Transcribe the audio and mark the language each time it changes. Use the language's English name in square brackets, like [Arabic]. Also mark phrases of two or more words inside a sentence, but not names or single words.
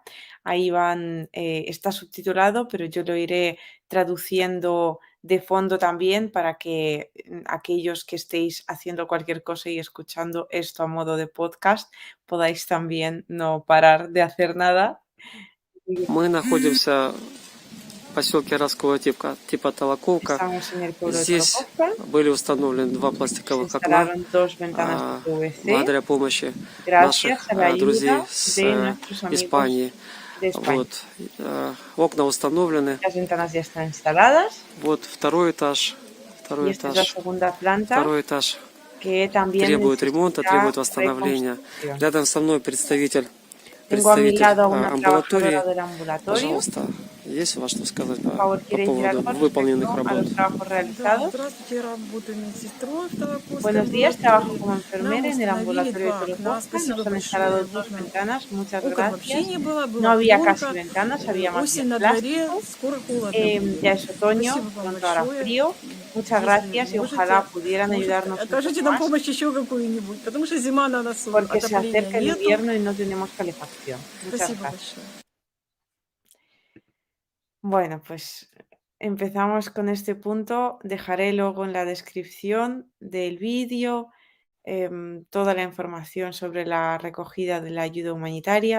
[Spanish] Ahí van, está subtitulado, pero yo lo iré traduciendo de fondo también para que aquellos que estéis haciendo cualquier cosa y escuchando esto a modo de podcast podáis también no parar de hacer nada. [Russian] Мы находимся в поселке Роскового типа Толоковка. [Spanish] Estamos en el pueblo de [Russian] Здесь [Spanish] Tolokovka. [Russian] были установлены два [Spanish] Se [Russian] пластиковых окна [Spanish] instalaron dos ventanas de PVC [Russian] благодаря помощи [Spanish] gracias [Russian] наших [Spanish] a la ayuda [Russian] друзей с [Spanish] de nuestros amigos [Russian] Испании. [Spanish] de España. [Russian] Вот. Окна установлены. [Spanish] Las ventanas ya están instaladas [Russian] Вот второй этаж. [Spanish] y [Russian] Второй [Spanish] esta es la [Russian] этаж. [Spanish] segunda planta [Russian] Второй этаж [Spanish] que también [Russian] требует ремонта, [Spanish] necesita [Russian] требует восстановления. [Spanish] reconstrucción. [Russian] Рядом со мной представитель [Spanish] Tengo a mi lado a una trabajadora [Russian] амбулатории. [Spanish] del ambulatorio. [Russian] Пожалуйста, есть у вас что сказать [Spanish] Por favor, [Russian] по [Spanish] ¿quiere decir [Russian] поводу [Spanish] algo [Russian] выполненных [Spanish] respecto a [Russian] работ? [Spanish] los trabajos [Russian] Да, [Spanish] realizados? [Russian] здравствуйте, я работаю медсестрой в Толоковской [Spanish] Buenos días, trabajo [Russian] амбулатории. [Spanish] como [Russian] Нам [Spanish] enfermera en el [Russian] установили [Spanish] ambulatorio de [Russian] два окна, [Spanish] Tolokovka. [Russian] спасибо [Spanish] Nos han [Russian] большое. [Spanish] instalado [Russian] В [Spanish] dos [Russian] окна. [Spanish] ventanas, muchas [Russian] Окон вообще [Spanish] gracias. [Russian] не было, [Spanish] No [Russian] была [Spanish] había casi [Russian] пленка, [Spanish] ventanas, había más [Russian] осень [Spanish] bien [Russian] на dворе, [Spanish] plástico. [Russian] скоро холодно будет. [Spanish] Ya es otoño, [Russian] Спасибо вам [Spanish] pronto hará [Russian] большое. [Spanish] frío. Muchas [Russian] Если [Spanish] gracias y [Russian] можете, [Spanish] ojalá pudieran [Russian] может, [Spanish] ayudarnos un [Russian] окажите [Spanish] poco [Russian] нам [Spanish] más [Russian] помощь еще какую-нибудь, потому что зима на носу, [Spanish] porque se [Russian] отопления [Spanish] acerca el [Russian] нету. [Spanish] invierno y no tenemos calefacción. Muchas [Russian] Спасибо [Spanish] gracias. [Russian] большое. [Spanish] Bueno, pues empezamos con este punto. Dejaré luego en la descripción del vídeo toda la información sobre la recogida de la ayuda humanitaria.